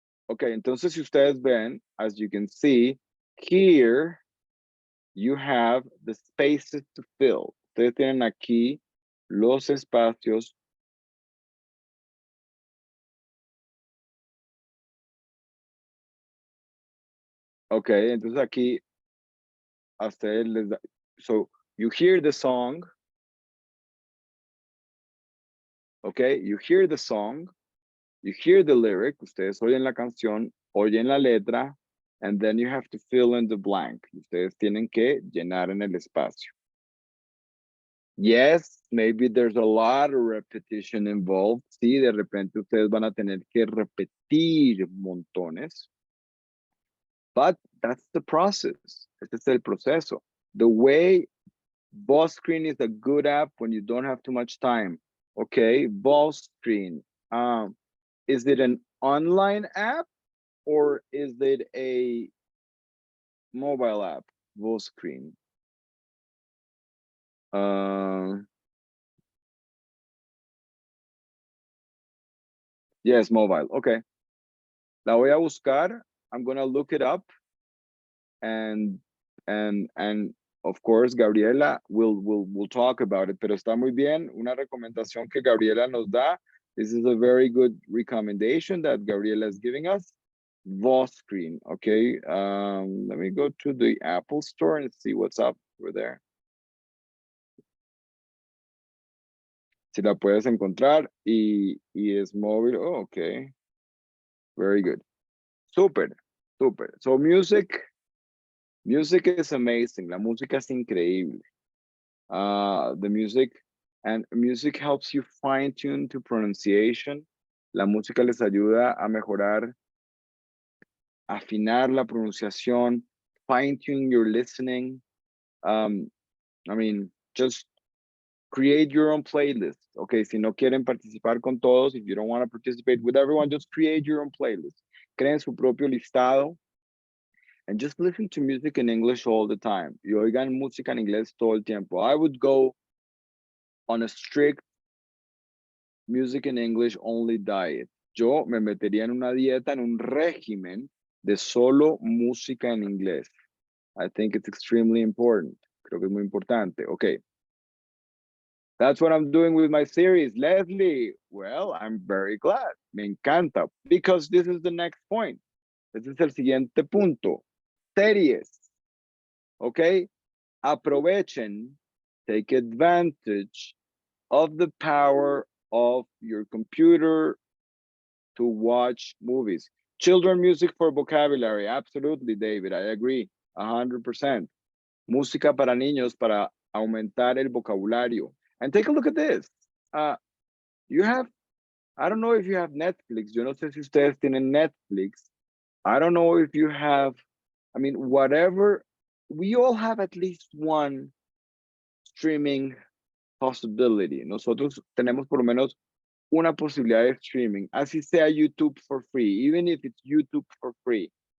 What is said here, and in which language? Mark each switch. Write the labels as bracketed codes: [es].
[en] Ok, [es] entonces si ustedes ven, [en] as you can see, here you have the spaces to fill. [es] Ustedes tienen aquí los espacios. Ok, entonces aquí a ustedes les da. [en] So you hear the song. Okay, you hear the song. You hear the lyric. [es] Ustedes oyen la canción, oyen la letra, [en] and then you have to fill in the blank. [es] Ustedes tienen que llenar en el espacio. [en] Yes, maybe there's a lot of repetition involved. [es] Sí, de repente ustedes van a tener que repetir montones. [en] But that's the process. [es] Este es el proceso. [en] The way Boss Screen is a good app when you don't have too much time. Okay, Boss Screen. Is it an online app or is it a mobile app? Boss Screen. Yes, mobile. [es] Okay. La voy a buscar. [en] I'm gonna look it up, and of course Gabriela will talk about it. [es] Pero está muy bien. Una recomendación que Gabriela nos da. [en] This is a very good recommendation that Gabriela is giving us. Voice screen. Okay. Let me go to the Apple Store and see what's up over there. [es] Si la puedes encontrar y es móvil. [en] Oh, okay. Very good. Super, super. So music is amazing. [es] La música es increíble. [en] The music helps you fine tune to pronunciation. [es] La música les ayuda a mejorar, afinar la pronunciación, [en] fine tune your listening. I mean, just create your own playlist. Okay, [es] si no quieren participar con todos, [en] if you don't want to participate with everyone, just create your own playlist. [es] Creen su propio listado. [en] And just listen to music in English all the time. [es] Y oigan música en inglés todo el tiempo. [en] I would go on a strict music in English only diet. [es] Yo me metería en una dieta, en un régimen de solo música en inglés. [en] I think it's extremely important. [es] Creo que es muy importante. [en] Okay. That's what I'm doing with my series. Leslie, well, I'm very glad. [es] Me encanta. [en] Because this is the next point. [es] Este es el siguiente punto. [en] Series. Okay. [es] Aprovechen, [en] take advantage of the power of your computer to watch movies. Children music for vocabulary. Absolutely, David. I agree. 100%. [es] Música para niños para aumentar el vocabulario. [en] And take a look at this. You have, I don't know if you have Netflix. [es] Yo no sé si ustedes tienen Netflix. [en] I don't know if you have, I mean, whatever. We all have at least one streaming possibility. [es] Nosotros tenemos por lo menos una posibilidad de streaming, así sea YouTube [en] for free, even if it's YouTube for free.